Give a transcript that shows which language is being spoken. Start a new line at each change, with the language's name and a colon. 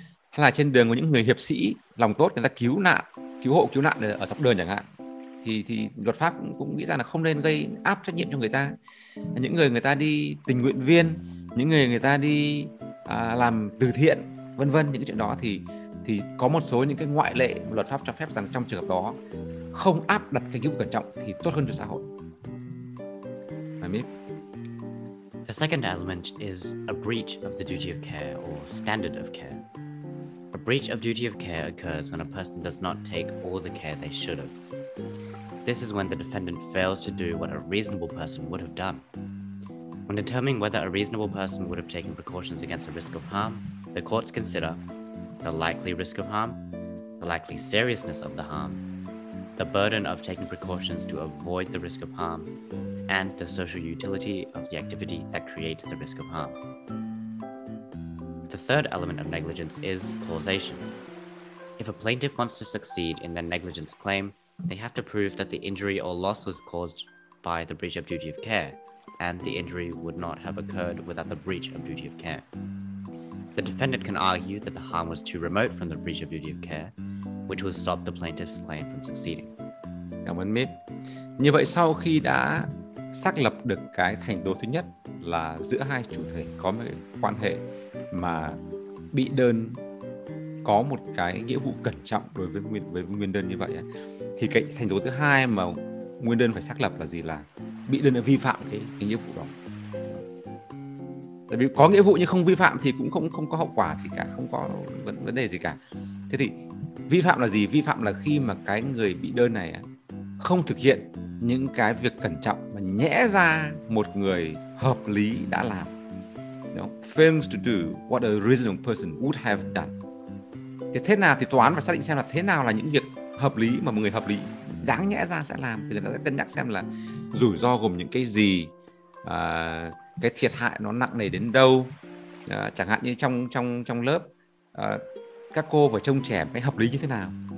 Vietnamese: Hay là trên đường có những người hiệp sĩ lòng tốt, người ta cứu hộ cứu nạn ở dọc đường chẳng hạn, thì luật pháp cũng nghĩ rằng là không nên gây áp trách nhiệm cho người ta. Những người ta đi tình nguyện viên, những người ta đi làm từ thiện, vân vân, những chuyện đó thì có một số những cái ngoại lệ luật pháp cho phép rằng trong trường hợp đó không áp đặt cái nghĩa vụ cẩn trọng thì tốt hơn cho xã hội.
English: The second element is a breach of the duty of care or standard of care. A breach of duty of care occurs when a person does not take all the care they should have. This is when the defendant fails to do what a reasonable person would have done. When determining whether a reasonable person would have taken precautions against the risk of harm, the courts consider the likely risk of harm, the likely seriousness of the harm, the burden of taking precautions to avoid the risk of harm, and the social utility of the activity that creates the risk of harm. The third element of negligence is causation. If a plaintiff wants to succeed in their negligence claim, they have to prove that the injury or loss was caused by the breach of duty of care, and the injury would not have occurred without the breach of duty of care. The defendant can argue that the harm was too remote from the breach of duty of care, which would stop the plaintiff's claim from succeeding.
Vietnamese: Cảm ơn Mít. Như vậy, sau khi đã xác lập được cái thành tố thứ nhất là giữa hai chủ thể có một quan hệ mà bị đơn có một cái nghĩa vụ cẩn trọng đối với nguyên đơn như vậy, thì cái thành tố thứ hai mà nguyên đơn phải xác lập là gì? Là bị đơn đã vi phạm cái nghĩa vụ đó. Tại vì có nghĩa vụ nhưng không vi phạm thì cũng không có hậu quả gì cả, không có vấn đề gì cả. Thế thì Vi phạm là gì? Vi phạm là khi mà cái người bị đơn này không thực hiện những cái việc cẩn trọng mà nhẽ ra một người hợp lý đã làm.
English: Fails to do what a reasonable person would have done.
Vietnamese: Thế nào thì tòa án phải xác định xem là thế nào là những việc hợp lý mà một người hợp lý đáng nhẽ ra sẽ làm. Thì người ta sẽ cân nhắc xem là rủi ro gồm những cái gì, cái thiệt hại nó nặng nề đến đâu. Chẳng hạn như trong lớp các cô phải trông trẻ cái hợp lý như thế nào.